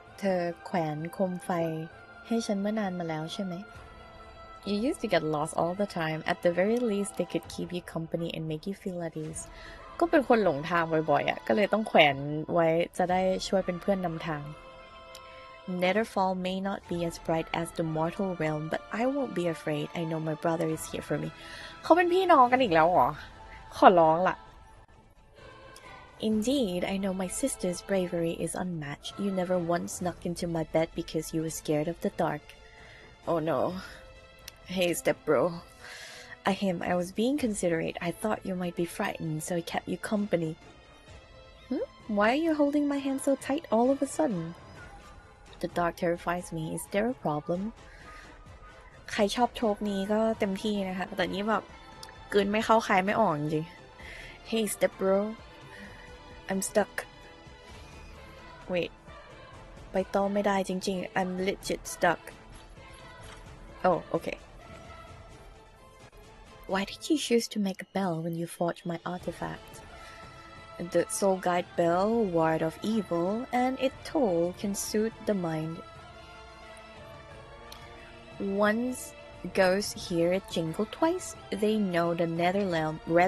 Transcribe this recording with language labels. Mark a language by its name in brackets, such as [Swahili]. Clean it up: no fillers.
[Thai] เธอแขวนโคมไฟให้ฉันเมื่อนานมาแล้วใช่ไหม [English] You used to get lost all the time. At the very least, they could keep you company and make you feel at ease. [Thai] ก็เป็นคนหลงทางบ่อยๆอ่ะก็เลยต้องแขวนไว้จะได้ช่วยเป็นเพื่อนนำทาง [English] Netherfall may not be as bright as the mortal realm, but I won't be afraid. I know my brother is here for me. [Thai] เขาเป็นพี่น้องกันอีกแล้วเหรอขอร้องล่ะ [English] Indeed, I know my sister's bravery is unmatched. You never once snuck into my bed because you were scared of the dark. Oh no. Hey, stepbro. I was being considerate. I thought you might be frightened, so I kept you company. Why are you holding my hand so tight all of a sudden? The dark terrifies me. Is there a problem? [Thai] ใครชอบโทปนี้ก็เต็มที่นะคะแต่นี้แบบกลืนไม่เข้าคายไม่ออกจริง [English] Hey, stepbro. I'm stuck. Wait. [Thai] ไปต่อไม่ได้จริงๆ [English] I'm legit stuck. Oh, okay. Why did you choose to make a bell when you forged my artifact? The soul guide bell, ward of evil, and its toll can soothe the mind. Once ghosts hear it jingle twice, they know the nether realm.